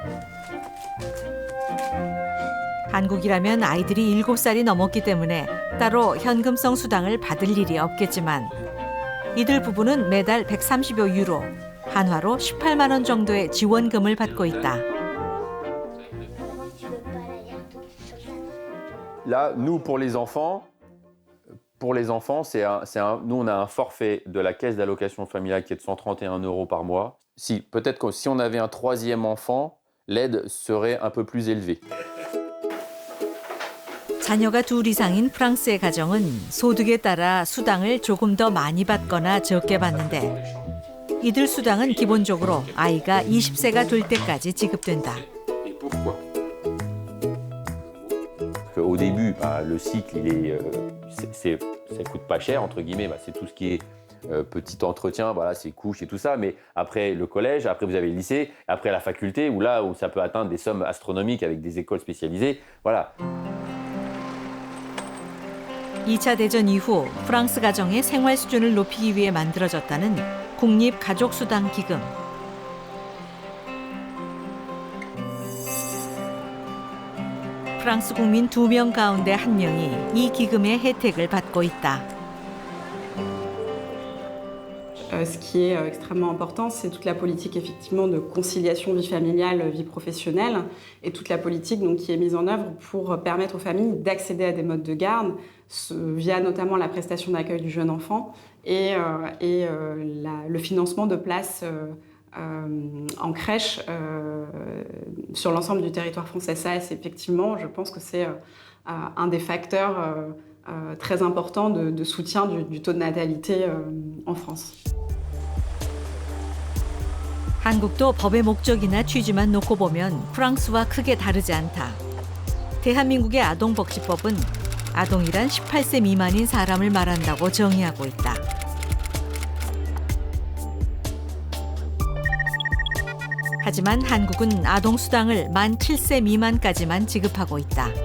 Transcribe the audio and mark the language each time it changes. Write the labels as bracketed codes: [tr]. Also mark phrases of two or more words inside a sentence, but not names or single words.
[ko] 한국이라면 아이들이 7살이 넘었기 때문에 따로 현금성 수당을 받을 일이 없겠지만 이들 부부는 매달 130여 유로, 한화로 18만 원 정도의 지원금을 받고 있다. [fr] Là, nous, pour les enfants, nous, on a un forfait de la caisse d'allocation familiale qui est de 131 € par mois. Peut-être que si on avait un troisième enfant, l'aide serait un peu plus élevée. [ko] 자녀가 둘 이상인 프랑스의 가정은 소득에 따라 수당을 조금 더 많이 받거나 적게 받는데 이들 수당은 기본적으로 아이가 20세가 될 때까지 지급된다. [fr] Au début, le cycle, ça coûte pas cher, entre guillemets, c'est tout ce qui est petit entretien, voilà, c'est couches et tout ça, mais après le collège, après vous avez le lycée, après la faculté, où ça peut atteindre des sommes astronomiques avec des écoles spécialisées, voilà. [ko] 2차 대전 이후 프랑스 가정의 생활 수준을 높이기 위해 만들어졌다는 국립가족수당기금. 프랑스 국민 2명 가운데 1명이 이 기금의 혜택을 받고 있다. [fr] Ce qui est extrêmement important, c'est toute la politique effectivement de conciliation vie familiale, vie professionnelle, et toute la politique donc, qui est mise en œuvre pour permettre aux familles d'accéder à des modes de garde via notamment la prestation d'accueil du jeune enfant et le financement de places en crèche sur l'ensemble du territoire français. Ça, c'est effectivement, je pense que c'est un des facteurs très importants de soutien du taux de natalité en France. [ko] 한국도 법의 목적이나 취지만 놓고 보면 프랑스와 크게 다르지 않다. 대한민국의 아동복지법은 아동이란 18세 미만인 사람을 말한다고 정의하고 있다. 하지만 한국은 아동수당을 만 7세 미만까지만 지급하고 있다.